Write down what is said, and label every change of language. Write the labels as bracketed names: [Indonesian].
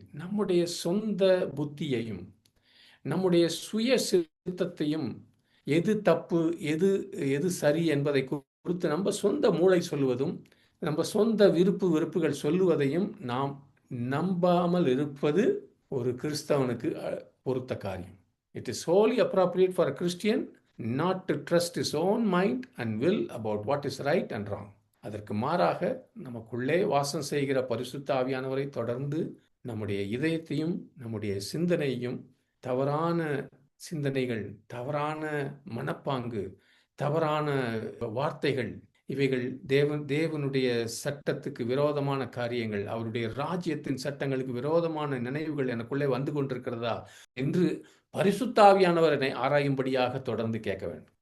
[Tamil] நம்முடைய சொந்த புத்தியையும் நம்முடைய சுய சித்தத்தையும் எது தப்பு எது சரி என்பதை குறித்து நம்ம சொந்த மூளை சொல்லுவதும் நம்ம சொந்த வெறுப்புகள் சொல்லுவதையும் நாம் நம்பாமல் இருப்பது ஒரு கிறிஸ்தவனுக்கு பொறுத்த காரியம். [English] It is wholly appropriate for a Christian not to trust his own mind and will about what is right and wrong. [Tamil] அதற்கு மாறாக நமக்குள்ளே வாசம் செய்கிற பரிசுத்த ஆவியானவரை தொடர்ந்து நம்முடைய இதயத்தையும் நம்முடைய சிந்தனையும் தவறான சிந்தனைகள், தவறான மனப்பாங்கு, தவறான வார்த்தைகள், இவைகள் தேவனுடைய சட்டத்துக்கு விரோதமான காரியங்கள், அவருடைய ராஜ்யத்தின் சட்டங்களுக்கு விரோதமான நினைவுகள் எனக்குள்ளே வந்து கொண்டிருக்கிறதா என்று பரிசுத்த ஆவியானவரை ஆராயும்படியாக தொடர்ந்து கேட்க வேண்டும்.